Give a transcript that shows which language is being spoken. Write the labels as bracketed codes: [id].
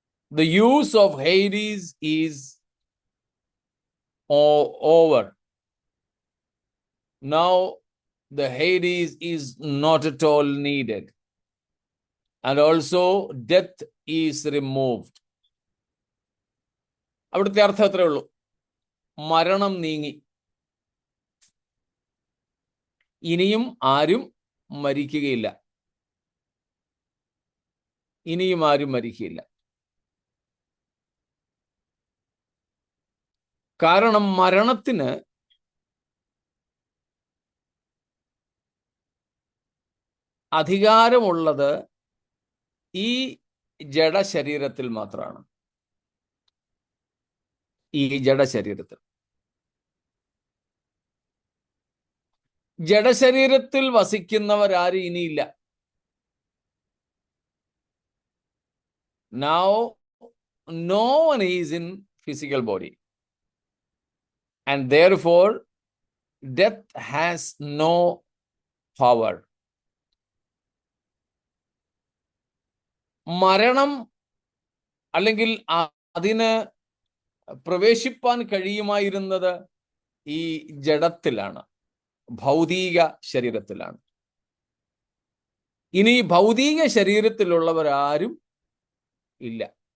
[en] The use of Hades is over. Now the Hades is not at all needed, and also death is removed. [ml] അവിടുത്തെ അർത്ഥം അത്രേ ഉള്ളൂ: മരണം നീങ്ങി, ഇനിയും ആരും മരിക്കുകയില്ല. ഇനിയും ആരും മരിക്കുകയില്ല. കാരണം മരണത്തിന് അധികാരമുള്ളത് ഈ ജഡശരീരത്തിൽ മാത്രമാണ്. ഈ ജഡശരീരത്തിൽ. ജഡശരീരത്തിൽ വസിക്കുന്നവരാരും ഇനിയില്ല. [en] Now no one is in physical body, and therefore death has no power. [ml] മരണം അല്ലെങ്കിൽ അതിന് പ്രവേശിപ്പാൻ കഴിയുമായിരുന്നത് ഈ ജഡത്തിലാണ്, ഭൗതിക ശരീരത്തിലാണ്. ഇനി ഭൗതിക ശരീരത്തിലുള്ളവരാരും ഇല്ല.